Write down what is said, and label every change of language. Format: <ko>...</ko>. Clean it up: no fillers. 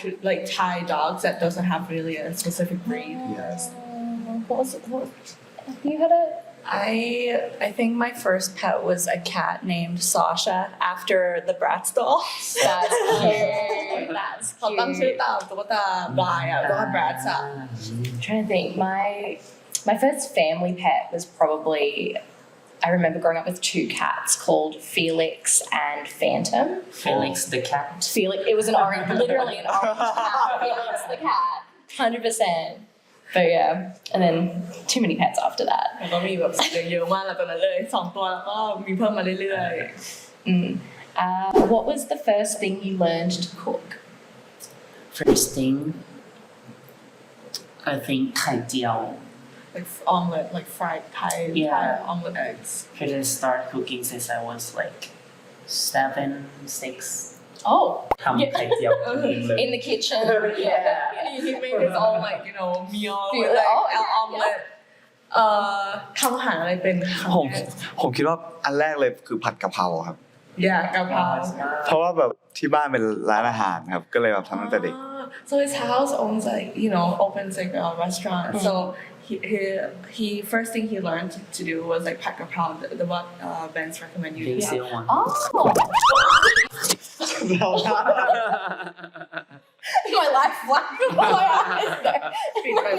<en>Like Thai dogs that doesn't have really a specific breed. Yes What have you heard of? I think my first pet was a cat named Sasha after the Bratz doll. That's cute. That's</en> <th>เขาตั้งชื่อ</th> <en>cute.</en> <th>ตามตุ๊กตาบลายอ่ะตุ๊กตา Bratz อ่ะ</th> <en>I'm trying to think. My first family pet was probably, I remember growing up with two cats called Felix and Phantom. Felix the cat. Felix, it was an orange, literally an orange cat. Felix the cat, 100%. But yeah, and then too many pets after that.</en> <th>แล้วก็มีแบบสัตว์เลี้ยงเยอะมากแล้วตอนนั้นเลย2ตัวแล้วก็มีเพิ่มมาเรื่อย</th> <en>What was the first thing you learned to cook? First thing, I think ไข่เจียว ๆ like omelet like fried Thai omelet eggs I didn't start cooking since I was like 7, 6. Oh,</en> <th>ทำไข่เจียวเองเลย</th> <en>in the kitchen. Yeah. he made his own like you know meal with like omelet</en> <th>ทำอาหารอะไรเป็นครั้ง ผม แรก ผมคิดว่าอันแรกเลยคือผัดกะเพราครับ กะเพรา เพราะว่าแบบที่บ้านเป็นร้านอาหารครับก็เลยแบบทำตั้งแต่เด็ก</th> <en>So his house owns like you know opens like a restaurant so he first thing he learned to do was like ผัดกะเพราthe what Benz recommend you Big to seal one. Oh. My life flashed before my eyes.</en>